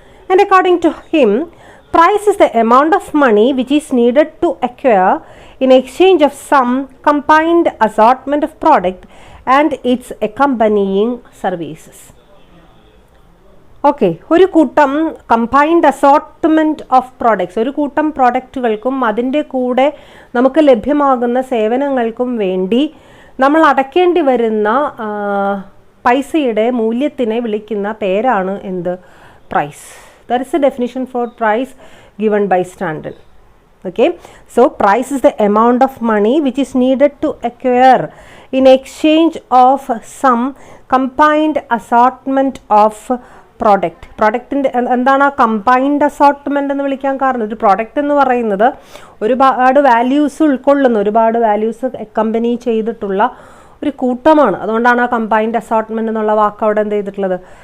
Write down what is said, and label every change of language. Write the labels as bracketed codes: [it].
[en] And according to him, price is the amount of money which is needed to acquire in exchange of some combined assortment of product and its accompanying services. [ml] Okay, ഒരു കൂട്ടം [en] combined assortment of products, [ml] ഒരു കൂട്ടം പ്രോഡക്റ്റുകൾക്കും അതിൻ്റെ കൂടെ നമുക്ക് ലഭ്യമാകുന്ന സേവനങ്ങൾക്കും വേണ്ടി നമ്മൾ അടയ്ക്കേണ്ടി വരുന്ന പൈസയുടെ മൂല്യത്തിനെ വിളിക്കുന്ന പേരാണ് എന്ത്? Price. [en] That is a definition for price given by Stanton. Okay, so price is the amount of money which is needed to acquire in exchange of some combined assortment of [ml] പ്രൊഡക്റ്റിൻ്റെ എന്താണ് ആ കമ്പൈൻഡ് അസോർട്ട്മെൻ്റ് എന്ന് വിളിക്കാൻ കാരണം? ഒരു product എന്ന് പറയുന്നത് ഒരുപാട് values ഉൾക്കൊള്ളുന്ന, ഒരുപാട് വാല്യൂസ് അക്കമ്പനി ചെയ്തിട്ടുള്ള ഒരു കൂട്ടമാണ്. അതുകൊണ്ടാണ് ആ കമ്പൈൻഡ് അസോർട്ട്മെൻ്റ് എന്നുള്ള വാക്ക് അവിടെ എന്ത് ചെയ്തിട്ടുള്ളത്?